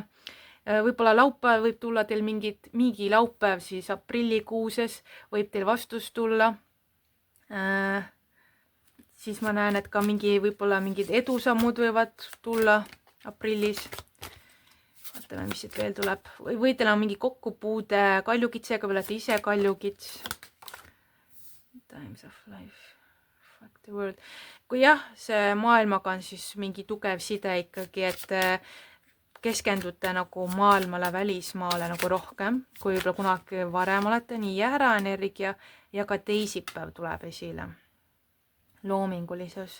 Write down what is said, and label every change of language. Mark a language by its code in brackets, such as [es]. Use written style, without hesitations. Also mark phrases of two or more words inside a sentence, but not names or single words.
[et] Võib-olla laupäeval võib tulla teil mingi laupäev siis aprillikuuses, võib teil vastus tulla. Siis ma näen, et ka võib-olla mingid edusammud võivad tulla aprillis. Vaatame, mis siit veel tuleb. Või teil on mingi kokkupuude Kaljukitsega, või olete ise Kaljukits. [en] Times of life. Fuck the world. [et] Kui jah, see maailmaga on siis mingi tugev side ikkagi, et keskendute nagu maailmale, välismaale nagu rohkem, kui võib-olla kunagi varem olete, nii jääraenergia ja ka teisipäev tuleb esile. Loomingulisus.